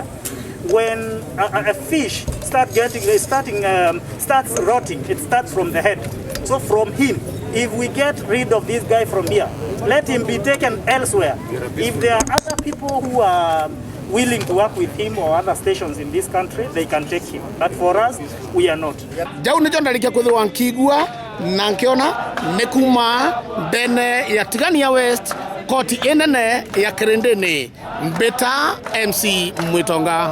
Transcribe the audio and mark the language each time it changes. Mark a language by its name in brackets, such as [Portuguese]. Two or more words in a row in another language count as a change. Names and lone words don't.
[English] When a fish starts rotting, it starts from the head. So from him, if we get rid of this guy from here, let him be taken elsewhere. If there are other people who are willing to work with him or other stations in this country, they can take him. But for us, we are not. [Meru] Jau nicho ndarikia kwithirwa nkigua na nkiona nekuma bene ya Tigania West koti enene ya Kirindini. Mbeta MC Mwitonga.